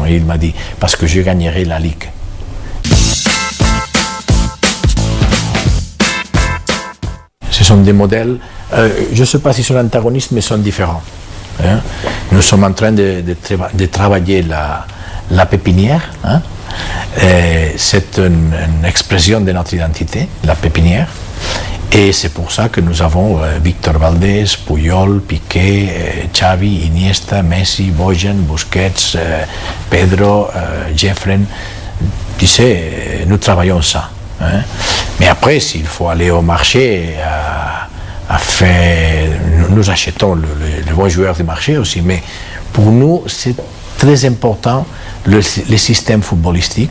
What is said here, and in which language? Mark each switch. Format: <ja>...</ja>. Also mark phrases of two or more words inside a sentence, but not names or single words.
<fr>Et il m'a dit, parce que je gagnerai la Ligue. Ce sont des modèles, je ne sais pas si sont antagonistes, mais sont différents. Hein? Nous sommes en train de travailler la pépinière. Hein? C'est une expression de notre identité, la pépinière. Et c'est pour ça que nous avons Víctor Valdés, Puyol, Piqué, Xavi, Iniesta, Messi, Bojan, Busquets, Pedro, Jeffren. Tu sais, nous travaillons ça. Hein? Mais après, s'il faut aller au marché, nous achetons le bon joueur du marché aussi. Mais pour nous, c'est très important le système footballistique.</fr>